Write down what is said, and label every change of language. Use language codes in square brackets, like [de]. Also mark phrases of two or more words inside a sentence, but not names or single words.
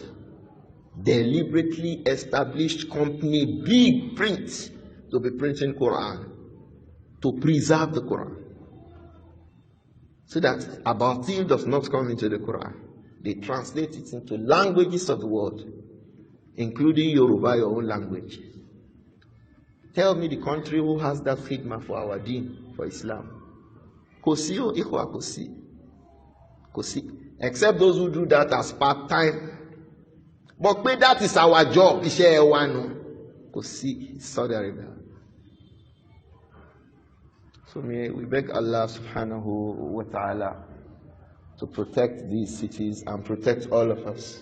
[en] Deliberately established company, big print, to be printing Quran, to preserve the Quran. So that abatil does not come into the Quran. They translate it into languages of the world, including Yoruba, your own language. Tell me the country who has that khidmah for our deen, for Islam. [yo] Kosi o ikhwa kosi. Kosi. [en] Except those who do that as part-time. But that is our job. Kosi, Saudi Arabia. So we beg [ar] الله سبحانه وتعالى [en] to protect these cities and protect all of us.